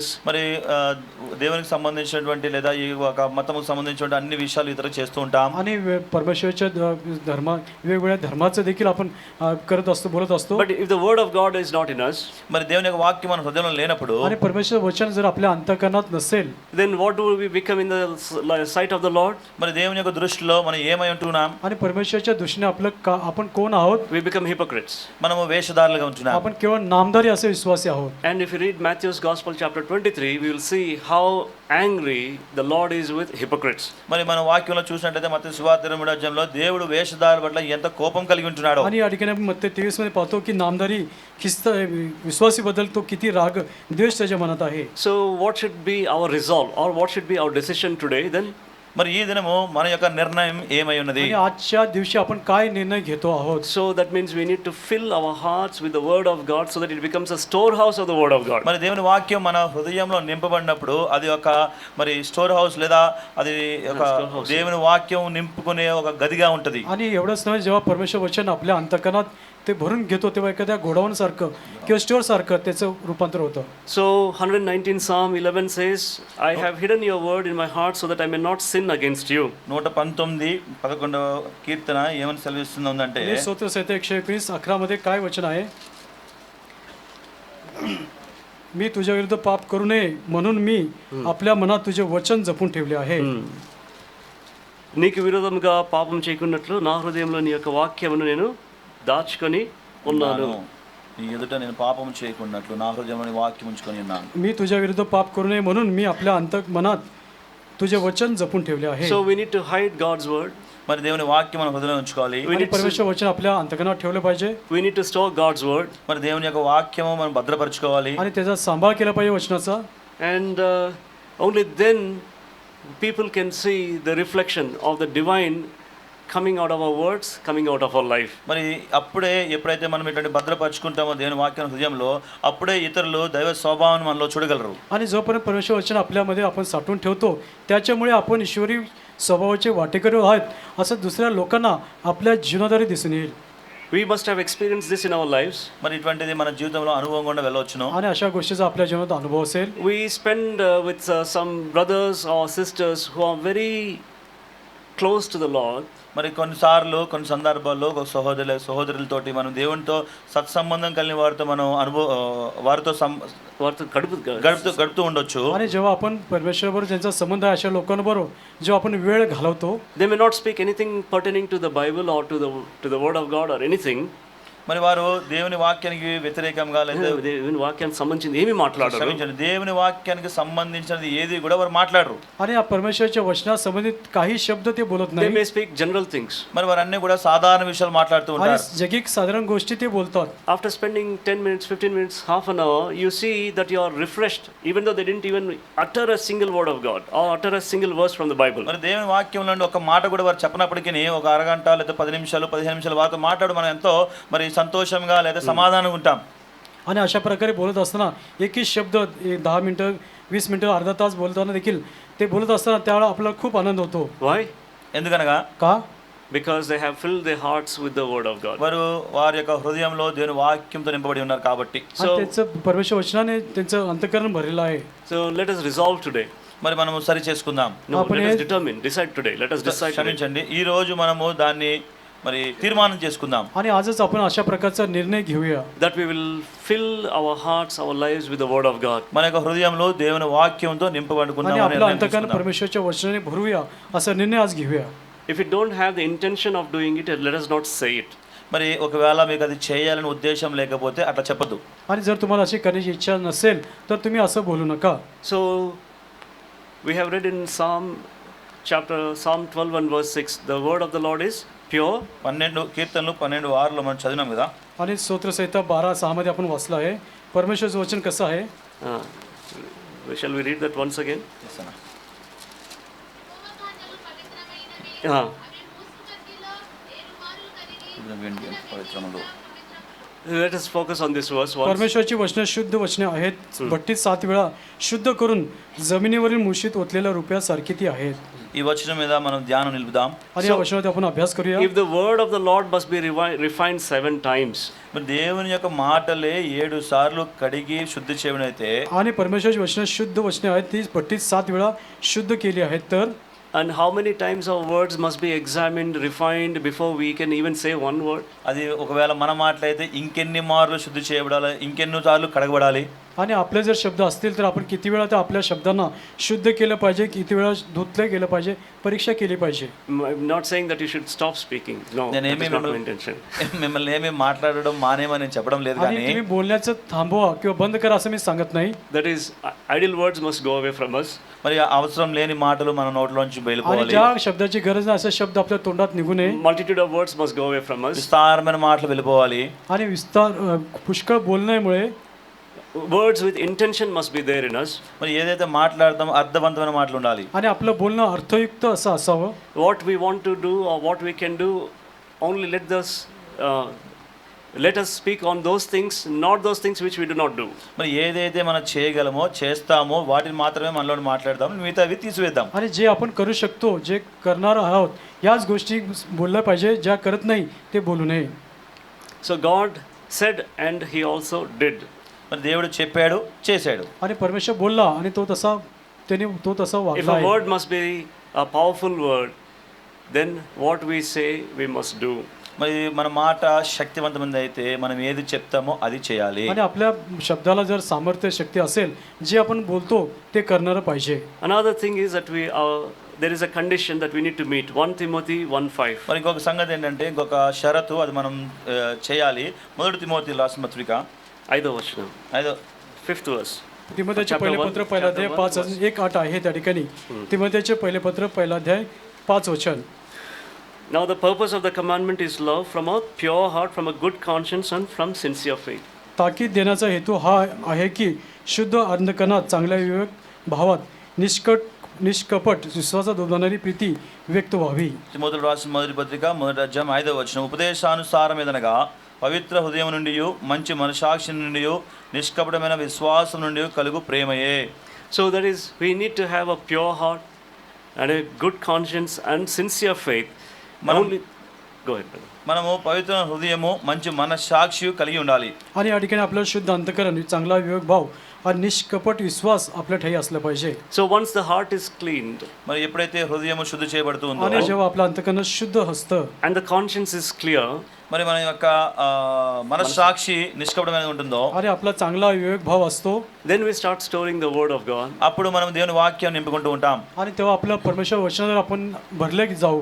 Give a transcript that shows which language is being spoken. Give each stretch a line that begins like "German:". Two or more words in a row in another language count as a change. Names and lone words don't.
Telugu: మరి దేవునికి సంబంధించినటువంటి లేదా ఈ ఒక మతముకు సంబంధించినటువంటి అన్ని విషయాలు ఇతర చేస్తూ ఉంటాం.
Marathi: आणि परमेश्वराच्या वेगवेगळ्या धर्माचं देखील आपण करत असतो, बोलत असतो.
English: But if the word of God is not in us,
Telugu: మరి దేవుని యొక్క వాక్యం మన హృదయంలో లేనప్పుడు
Marathi: आणि परमेश्वर वचन जर आपल्या अंतकरणात नसेल
English: then what do we become in the sight of the Lord?
Telugu: మరి దేవుని యొక్క దృష్టిలో మనం ఏమై ఉంటున్నాం?
Marathi: आणि परमेश्वराच्या दृष्टीने आपण कोण आहोत?
English: We become hypocrites.
Telugu: మనము వేషధారులుగా ఉంటున్నాం.
Marathi: आपण केवळ नामधारी असे विश्वासी आहोत.
English: And if you read Matthew's Gospel chapter 23, we will see how angry the Lord is with hypocrites.
Telugu: మరి మన వాక్యంలో చూసినట్లయితే మత్తయి సువార్త 23లో దేవుడు వేషధారుల పట్ల ఎంత కోపం కలిగి ఉంటున్నాడో.
Marathi: आणि या ठिकाणी मत्तई 23 मध्ये पाहतो की नामधारी विश्वासी बद्दल तो किती राग, द्वेष त्याच्या मनात आहे.
English: So what should be our resolve, or what should be our decision today then?
Telugu: మరి ఈ దినము మన యొక్క నిర్ణయం ఏమై ఉన్నది?
Marathi: आणि आजच्या दिवशी आपण काय निर्णय घेतो आहोत?
English: So that means we need to fill our hearts with the word of God so that it becomes a storehouse of the word of God.
Telugu: మరి దేవుని వాక్యం మన హృదయంలో నింపబడినప్పుడు అది ఒక మరి
English: store house
Telugu: లేదా అది ఒక దేవుని వాక్యం నింపుకునే ఒక గదిగా ఉంటది.
Marathi: आणि एवढंच नव्हे, जेव्हा परमेश्वर वचन आपल्या अंतकरणात ते भरून घेतो तेव्हा एखाद्या गोडाऊनसारखं किंवा स्टोअरसारखं त्याचं रूपांतर होतं.
English: So 119 Psalm 11 says, I have hidden your word in my heart so that I may not sin against you.
Telugu: 119:11 కీర్తన ఏమని సెలవిస్తుందంటే
Marathi: आणि स्तोत्र संहिता 119:11 मध्ये काय वचन आहे? मी तुझ्या विरुद्ध पाप करू नये म्हणून मी आपल्या मनात तुझे वचन जपून ठेवले आहे.
Telugu: నీకు విరోధముగా పాపం చేయకున్నట్లు నా హృదయంలో నీ యొక్క వాక్యమును నేను దాచుకొని ఉన్నాను. నీ ఎదుట నేను పాపం చేయకున్నట్లు నా హృదయంలో వాక్యం ఉంచుకొని ఉన్నాను.
Marathi: मी तुझ्या विरुद्ध पाप करू नये म्हणून मी आपल्या मनात तुझे वचन जपून ठेवले आहे.
English: So we need to hide God's word.
Telugu: మరి దేవుని వాక్యం మన హృదయంలో ఉంచుకోవాలి.
Marathi: आणि परमेश्वर वचन आपल्या अंतकरणात ठेवलं पाहिजे.
English: We need to store God's word.
Telugu: మరి దేవుని యొక్క వాక్యము మనం భద్రపరచుకోవాలి.
Marathi: आणि त्याचा सांभाळ केला पाहिजे वचनाचा.
English: And only then people can see the reflection of the divine coming out of our words, coming out of our life.
Telugu: మరి అప్పుడే ఎప్పుడైతే మనం ఇటువంటి భద్రపరచుకుంటామో దేవుని వాక్యం హృదయంలో అప్పుడే ఇతరులు దైవ స్వభావాన్ని మనలో చూడగలరు.
Marathi: आणि जोपर्यंत परमेश्वर वचन आपल्यामध्ये आपण साठवून ठेवतो त्याच्यामुळे आपण ईश्वरी स्वभावाचे वाटेकरी आहेत असं दुसऱ्या लोकांना आपल्या जीवनाद्वारे दिसून येईल.
English: We must have experienced this in our lives.
Telugu: మరి ఇటువంటిది మన జీవితంలో అనుభవం కూడా వెళ్ళవచ్చును.
Marathi: आणि अशा गोष्टीचा आपल्या जीवनात अनुभव असेल.
English: We spend with some brothers or sisters who are very close to the Lord.
Telugu: మరి కొన్ని సందర్భాల్లో ఒక సహోదరులతోటి మనం దేవునితో సత్సంబంధం కలిగిన వారితో మనం వారితో గడుపుతూ ఉండొచ్చు.
Marathi: आणि जेव्हा आपण परमेश्वराबरोबर ज्यांचा संबंध आहे अशा लोकांबरोबर जेव्हा आपण वेळ घालवतो,
English: they may not speak anything pertaining to the Bible or to the word of God or anything.
Telugu: మరి వారు దేవుని వాక్యానికి వ్యతిరేకంగా లేదా దేవుని వాక్యానికి సంబంధించింది ఏమీ మాట్లాడరు. దేవుని వాక్యానికి సంబంధించినది ఏది కూడా వారు మాట్లాడరు.
Marathi: आणि या परमेश्वराच्या वचनात संबंधित काही शब्द ते बोलत
English: They
Marathi: नाही.
English: may speak general things.
Telugu: మరి వారు అన్ని కూడా సాధారణ విషయాలు మాట్లాడుతూ
Marathi: आणि
Telugu: ఉంటారు.
Marathi: जगिक साधारण गोष्टी ते बोलतात.
English: After spending 10 minutes, 15 minutes, half an hour, you see that you are refreshed, even though they didn't even utter a single word of God or utter a single verse from the Bible.
Telugu: మరి దేవుని వాక్యంలో నుండి ఒక మాట కూడా వారు చెప్పనప్పటికీ ఒక అరగంట లేదా 10 నిమిషాలు 15 నిమిషాల వారితో మాట్లాడు మనం ఎంతో మరి సంతోషంగా లేదా समाधान ఉంటాం.
Marathi: आणि अशा प्रकारे बोलत असताना एकही शब्द 10 मिनिटं 20 मिनिटं अर्धा तास बोलताना देखील ते बोलत असताना त्यावेळेला आपल्याला खूप आनंद होतो.
English: Why?
Telugu: ఎందుకనగా
Marathi: का?
English: Because they have filled their hearts with the word of God.
Telugu: వారు వారి యొక్క హృదయంలో దేవుని వాక్యంతో నింపబడి ఉన్నారు కాబట్టి.
Marathi: आणि त्याचं परमेश्वर वचनाने त्यांचं अंतःकरण भरलेलं आहे.
English: So let us resolve today.
Telugu: మరి మనము సరి చేసుకుందాం.
English: No, let us decide today. Let us decide.
Telugu: క్షమించండి, ఈ రోజు మనము దాన్ని మరి తీర్మానం చేసుకుందాం.
Marathi: आणि आजच आपण अशा प्रकारचा निर्णय घेऊया.
English: That we will fill our hearts, our lives with the word of God.
Telugu: మన యొక్క హృదయంలో దేవుని వాక్యంతో నింపబడుకుందాం.
Marathi: आणि आपलं अंतःकरण परमेश्वराच्या वचनाने भरूया असा निर्णय आज घेऊया.
English: If you don't have the intention of doing it, let us not say it.
Telugu: మరి ఒకవేళ మీకు అది చేయాలని ఉద్దేశం లేకపోతే అట్లా చెప్పదు.
Marathi: आणि जर तुम्हाला अशी करण्याची इच्छा नसेल तर तुम्ही असं बोलू नका.
English: So we have read in Psalm 12 and verse 6, the word of the Lord is pure.
Telugu: 12 కీర్తనలు 12:6 మనం చదివినాం కదా.
Marathi: आणि स्तोत्र संहिता 12:6 मध्ये आपण वाचलं आहे. परमेश्वराचं वचन कसं आहे?
English: Shall we read that once again? Let us focus on this verse once.
Marathi: परमेश्वराची वचने शुद्ध वचने आहेत. भट्टीत 7 वेळा शुद्ध करून जमिनीवरील मुशीत ओतलेल्या रुपयासारखी ती आहेत.
Telugu: ఈ వచనం మీద మనం ధ్యానం నిలుపుదాం.
Marathi: आणि या वचनात आपण अभ्यास करूया.
English: If the word of the Lord must be refined 7 times.
Telugu: మరి దేవుని యొక్క మాటలే 7 సార్లు కడిగి శుద్ధి చేయనైతే
Marathi: आणि परमेश्वराची वचने शुद्ध वचने आहेत ती भट्टीत 7 वेळा शुद्ध केली आहेत तर
English: And how many times our words must be examined, refined before we can even say one word?
Telugu: అది ఒకవేళ మన మాటలైతే ఇంకెన్ని మార్లు శుద్ధి చేయబడాలి, ఇంకెన్ని సార్లు కడగబడాలి.
Marathi: आणि आपले जर शब्द असतील तर आपण किती वेळा त्या आपल्या शब्दांना शुद्ध केलं पाहिजे, किती वेळा धुतले गेलं पाहिजे, परीक्षा केली पाहिजे.
English: I'm not saying that you should stop speaking. No, that is not my intention.
Telugu: మిమ్మల్ని ఏమీ మాట్లాడడం మానేమని నేను చెప్పడం లేదు,
Marathi: आणि
Telugu: కానీ
Marathi: तुम्ही बोलण्याचं थांबवा किंवा बंद करा असं मी सांगत नाही.
English: That is, idle words must go away from us.
Telugu: మరి అవసరం లేని మాటలు మన నోట్లోంచి
Marathi: आणि
Telugu: బయలుపోవాలి.
Marathi: ज्या शब्दाची गरज नाही असे शब्द आपल्या तोंडात निघू नये.
English: Multitude of words must go away from us.
Telugu: విస్తారమైన మాటలు వెళ్ళిపోవాలి.
Marathi: आणि पुष्कळ बोलण्यामुळे
English: Words with intention must be there in us.
Telugu: మరి ఏదైతే మాట్లాడతామో అర్థవంతమైన మాటలు ఉండాలి.
Marathi: आणि आपलं बोलणं अर्थयुक्त असं असावं.
English: What we want to do or what we can do, only let us speak on those things, not those things which we do not do.
Telugu: మరి ఏదైతే మనం చేయగలమో చేస్తామో వాటిని మాత్రమే మనలో మాట్లాడదాం, మిగతావి తీసివేద్దాం.
Marathi: आणि जे आपण करू शकतो, जे करणार आहोत याच गोष्टी बोलल्या पाहिजे, ज्या करत नाही ते बोलू नये.
English: So God said and he also did.
Telugu: మరి దేవుడు చెప్పాడు, చేశాడు.
Marathi: आणि परमेश्वर बोलला आणि तो तसा
English: If
Marathi: वागला
English: a
Marathi: आहे.
English: word must be a powerful word, then what we say we must do.
Telugu: మరి మన మాట శక్తివంతమైనది అయితే మనం ఏది చెప్తామో అది చేయాలి.
Marathi: आणि आपल्या शब्दाला जर सामर्थ्य शक्ती असेल जे आपण बोलतो ते करणारं पाहिजे.
English: Another thing is that there is a condition that we need to meet. 1 Timothy 1:5.
Telugu: మరి ఇంకొక సంగతి ఏంటంటే ఇంకొక షరతు అది మనం చేయాలి. 1 తిమోతి రాసిన పత్రిక 5వ వచనం,
English: 5th verse.
Marathi: तिमोथेचे
English: Chapter
Marathi: पहिले
English: one,
Marathi: पत्र पहिला
English: chapter
Marathi: अध्याय
English: one,
Marathi: 5:1-8 आहे त्या ठिकाणी. तिमोथेचे पहिले पत्र पहिला अध्याय 5 वचन.
English: Now the purpose of the commandment is love from a pure heart, from a good conscience and from sincere faith.
Marathi: ताकीद देण्याचा हेतू हा आहे की शुद्ध अंधकरणात चांगल्या विवेक भावात निष्कपट विश्वासात उदाहरणारी प्रीती व्यक्त व्हावी.
Telugu: తిమోతికి రాసిన మొదటి పత్రిక 1వ అధ్యాయం 5వ వచనం, ఉపదేశానుసారమేదనగా పవిత్ర హృదయం నుండి మంచి మనసాక్షి నుండి నిష్కపటమైన విశ్వాసం నుండి కలుగు ప్రేమయే.
English: So that is, we need to have a pure heart and a good conscience and sincere faith. Go ahead, brother.
Telugu: మనము పవిత్ర హృదయము మంచి మనసాక్షి కలిగి ఉండాలి.
Marathi: आणि या ठिकाणी आपलं शुद्ध अंतकरण चांगला विवेक भाव आणि निष्कपट विश्वास आपल्या ठाई असलं पाहिजे.
English: So once the heart is cleaned
Telugu: మరి ఎప్పుడైతే హృదయము శుద్ధి చేయబడుతుందో
Marathi: आणि जेव्हा आपलं अंतकरण शुद्ध असतं
English: and the conscience is clear,
Telugu: మరి మన యొక్క మనసాక్షి నిష్కపటమైనది ఉంటుందో
Marathi: आणि आपला चांगला विवेक भाव असतो,
English: then we start storing the word of God.
Telugu: అప్పుడు మనం దేవుని వాక్యం నింపుకుంటూ ఉంటాం.
Marathi: आणि तेव्हा आपलं परमेश्वर वचनावर आपण भरले जाऊ.